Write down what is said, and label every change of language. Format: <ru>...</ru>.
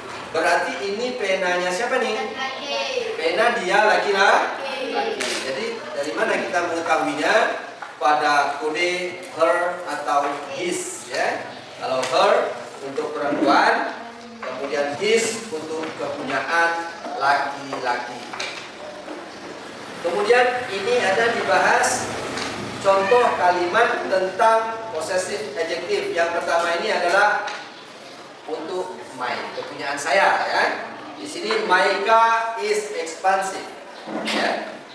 <id>Berarti ini penanya siapa nih? Pena dia laki-laki. Jadi dari mana kita mengetahuinya? Pada kode her atau his ya. Kalau her untuk perempuan, kemudian his untuk kepunyaan laki-laki. Kemudian ini ada dibahas contoh kalimat tentang possessive adjective. Yang pertama ini adalah untuk my, kepunyaan saya ya. Di sini</id> <en>my car is expensive ya.</en>